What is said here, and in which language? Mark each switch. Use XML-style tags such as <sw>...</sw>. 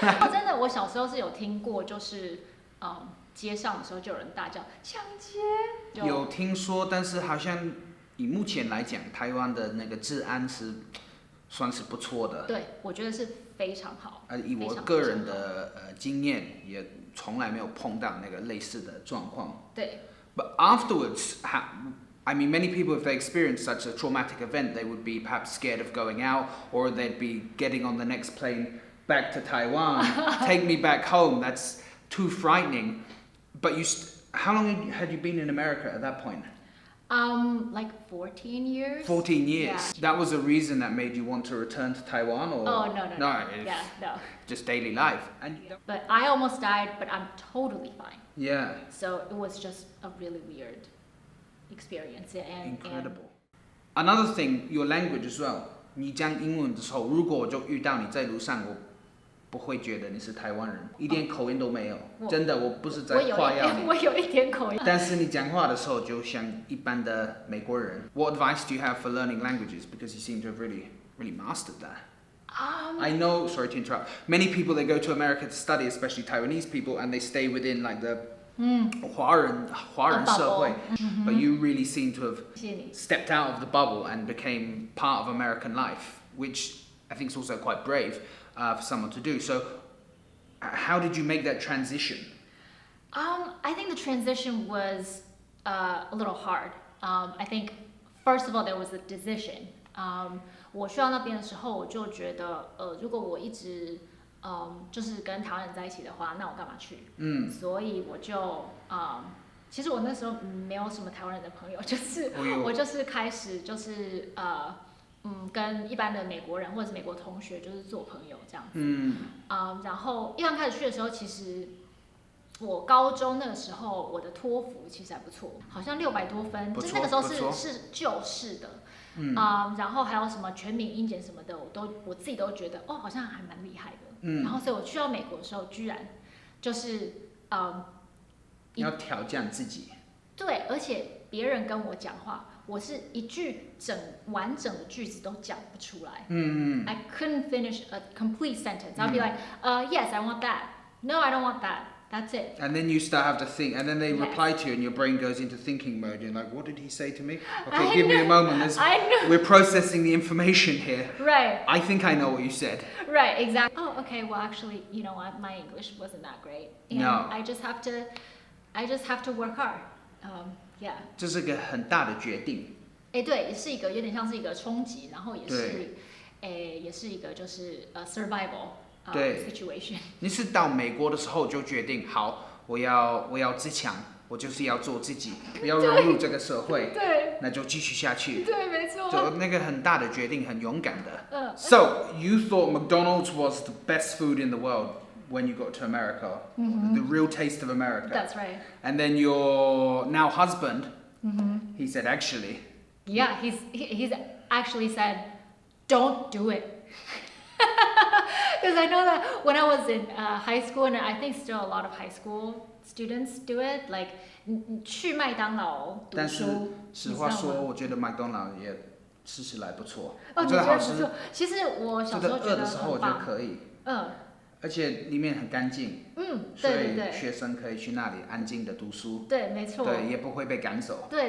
<zh>真的，我小时候是有听过，就是街上的时候就有人大叫抢劫。有听说，但是好像以目前来讲，台湾的那个治安是算是不错的。对，我觉得是非常好。以我个人的经验，也从来没有碰到那个类似的状况。对。</zh> <en>But afterwards, I mean, many people, if they experience such a traumatic event, they would be perhaps scared of going out, or they'd be getting on the next plane back to Taiwan. Take me back home. That's too frightening. But how long had you been in America at that point? Like 14 years. 14 years. Yeah. That was a reason that made you want to return to Taiwan, or? Oh no. Yeah, no. Just daily life. But I almost died, but I'm totally fine. Yeah. So it was just a really weird experience. Incredible. Another thing, your language as well.</en> <zh>你讲英文的时候，如果我就遇到你在路上，我不会觉得你是台湾人，一点口音都没有。真的，我不是在夸耀你。我有一点口音。但是你讲话的时候就像一般的美国人。</zh> <en>What advice do you have for learning languages? Because you seem to have really mastered that. I know, sorry to interrupt, many people, they go to America to study, especially Taiwanese people, and they stay within like the</en> <zh>华人社会,</zh> <en>but you really seem to have stepped out of the bubble and became part of American life, which I think is also quite brave for someone to do. So how did you make that transition? I think the transition was a little hard. I think, first of all, there was a decision.</en> <zh>我去到那边的时候，我就觉得，如果我一直就是跟台湾人在一起的话，那我干嘛去？所以我就其实我那时候没有什么台湾人的朋友，就是我就是开始就是跟一般的美国人或者是美国同学就是做朋友这样子。然后一刚开始去的时候，其实我高中那个时候我的托福其实还不错，好像600多分，就那个时候是旧式的。然后还有什么全民英检什么的，我自己都觉得好像还蛮厉害的。然后所以我去到美国的时候，居然就是要挑战自己。对，而且别人跟我讲话，我是一句完整的句子都讲不出来。</zh> <en>I couldn't finish a complete sentence. I'll be like, yes, I want that. No, I don't want that. That's it. And then you start have to think, and then they reply to you, and your brain goes into thinking mode. You're like, what did he say to me? Okay, give me a moment. We're processing the information here. Right. I think I know what you said. Right, exactly. Oh, okay. Well, actually, you know what? My English wasn't that great. And no. I just have to work hard. Yeah.</en> <zh>这是个很大的决定。对，也是一个有点像是一个冲击，然后也是也是一个就是survival situation。你是到美国的时候就决定好，我要自强，我就是要做自己，不要融入这个社会，对，那就继续下去。对，没错。就那个很大的决定，很勇敢的。</zh> <en>So you thought McDonald's was the best food in the world when you got to America, the real taste of America. That's right. And then your now husband, he said actually. Yeah, he's actually said, don't do it. Because I know that when I was in high school, and I think still a lot of high school students do it, like</en> <zh>去麦当劳读书。但是实话说，我觉得麦当劳也吃起来不错。哦，你觉得不错？其实我小时候觉得饿的时候我觉得可以。而且里面很干净，所以学生可以去那里安静的读书，对，没错，对，也不会被赶走，对。</zh>